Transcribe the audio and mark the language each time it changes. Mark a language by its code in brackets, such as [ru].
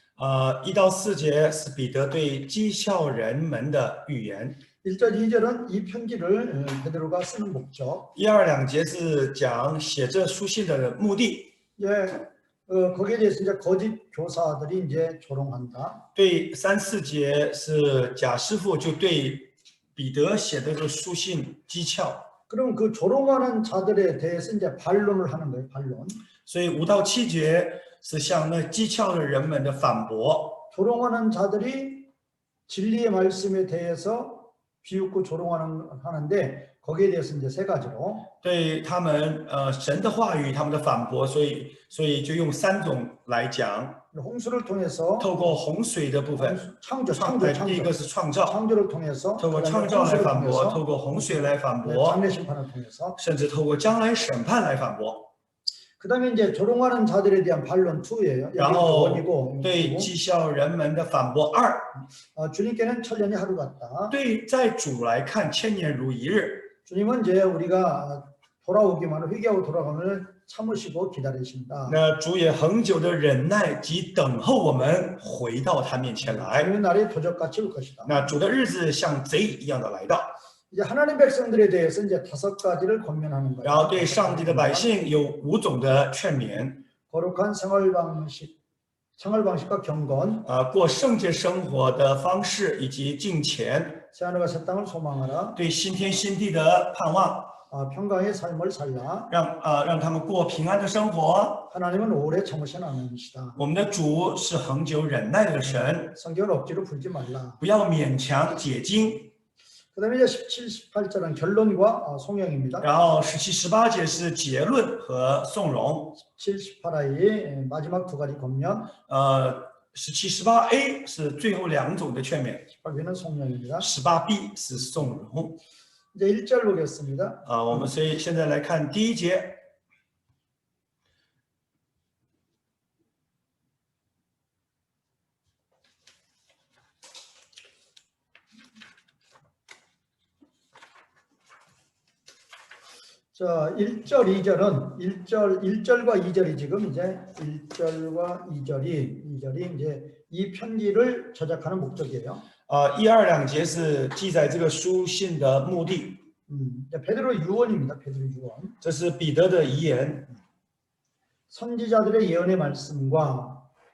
[zh] 1到4节是彼得对讥笑人们的预言。 [ko] 1절, 2절은 이 편지를 베드로가 쓰는 목적. [zh] 1、2节是讲写这书信的目的。 [ko] 거기에 대해서 이제 거짓 교사들이 이제 조롱한다. [zh] 对3、4节是贾师傅就对彼得写的这个书信讥诮。 [ko] 그럼 그 조롱하는 자들에 대해서 이제 반론을 하는 거예요, 반론. [zh] 所以5到7节是向那讥诮的人们的反驳。 [ko] 조롱하는 자들이 진리의 말씀에 대해서 비웃고 조롱하는데 거기에 대해서 이제 세 가지로. [zh] 对他们神的话语他们的反驳，所以就用3种来讲。 [ko] 홍수를 통해서 [zh] 透过洪水的部分， [ko] 창조. [zh] 第一个是创造， [ko] 창조를 통해서 [zh] 透过创造来反驳，透过洪水来反驳， [ko] 장래 심판을 통해서 [zh] 甚至透过将来审判来反驳。 [ko] 그다음에 이제 조롱하는 자들에 대한 반론 2예요. [zh] 然后 [ko] 원이고 [zh] 对讥笑人们的反驳2， [ko] 주님께는 천년이 하루 같다. [zh] 对在主来看千年如一日。 [ko] 주님은 이제 우리가 돌아오기만 회개하고 돌아가면 참으시고 기다리신다. [zh] 那主也恒久的忍耐及等候我们回到他面前来。 [ko] 주님의 날이 도적같이 올 것이다. [zh] 那主的日子像贼一样的来到。 [ko] 이제 하나님 백성들에 대해서 이제 5가지를 권면하는 거예요. [zh] 然后对上帝的百姓有5种的劝勉。 [ko] 거룩한 생활 방식과 경건, [zh] 过圣洁生活的方式以及敬虔， [ko] 새하늘과 새 땅을 소망하라. [zh] 对新天新地的盼望， [ko] 평강의 삶을 살라. [zh] 让他们过平安的生活。 [ko] 하나님은 오래 참으신 하나님이시다. [zh] 我们的主是恒久忍耐的神， [ko] 성경을 억지로 풀지 말라. [zh] 不要勉强解经。 [ko] 그다음에 이제 17, 18절은 결론과 송영입니다. [zh] 然后17、18节是结论和颂荣。 [ko] 17, 18a의 마지막 2가지 권면. [zh] 17、18a是最后2种的劝勉， [ko] 18b는 송영입니다. [zh] 18b是颂荣。 [ko] 이제 1절 보겠습니다. [zh] 我们所以现在来看第1节。 [ko] 자, 1절, 2절은 1절과 2절이 지금 이제 1절과 2절이 이제 이 편지를 저작하는 목적이에요. [zh] 1、2、2节是记载这个书信的目的。 [ko] 베드로 유언입니다. 베드로 유언. [zh] 这是彼得的遗言。 [ko] 선지자들의 예언의 말씀과